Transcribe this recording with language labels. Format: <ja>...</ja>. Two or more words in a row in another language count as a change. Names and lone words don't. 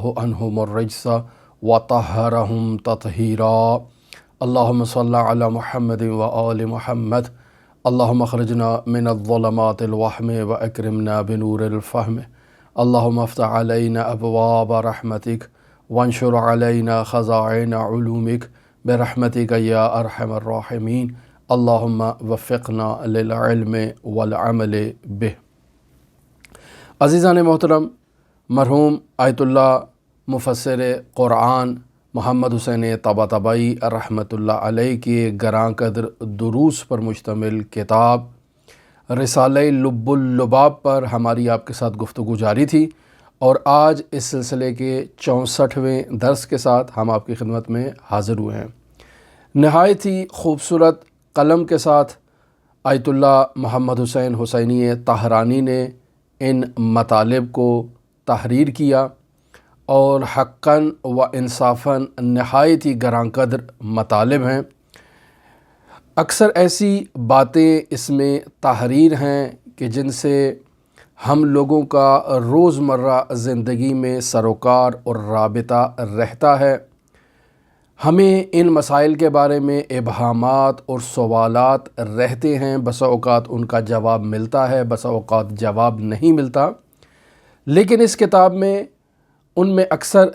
<ar>عنہم الرجس وطہرہم تطہیرا اللہم صلی علی محمد وآل محمد اللہم اخرجنا من الظلمات الوہم واکرمنا بنور الفہم اللہم افتح علینا ابواب رحمتک وانشر علینا خزائن علومک برحمتک یا ارحم الراحمین اللہم وفقنا للعلم والعمل بہ۔</ar> <ur>عزیزان محترم، مرحوم آیت اللہ مفسر قرآن محمد حسین طباطبائی</ur> <ar>رحمۃ اللہ علیہ</ar> <ur>کی گراں قدر دروس پر مشتمل کتاب رسالہ لب اللباب پر ہماری آپ کے ساتھ گفتگو جاری تھی، اور آج اس سلسلے کے 64ویں درس کے ساتھ ہم آپ کی خدمت میں حاضر ہوئے ہیں۔ نہایت ہی خوبصورت قلم کے ساتھ آیت اللہ محمد حسین حسینی طہرانی نے ان مطالب کو تحریر کیا، اور</ur> <ar>حقاً و انصافاً</ar> <ur>نہایت ہی گراں قدر مطالب ہیں۔ اکثر ایسی باتیں اس میں تحریر ہیں کہ جن سے ہم لوگوں کا روزمرہ زندگی میں سروکار اور رابطہ رہتا ہے۔ ہمیں ان مسائل کے بارے میں ابہامات اور سوالات رہتے ہیں، بسا اوقات ان کا جواب ملتا ہے، بسا اوقات جواب نہیں ملتا، لیکن اس کتاب میں ان میں اکثر</ur>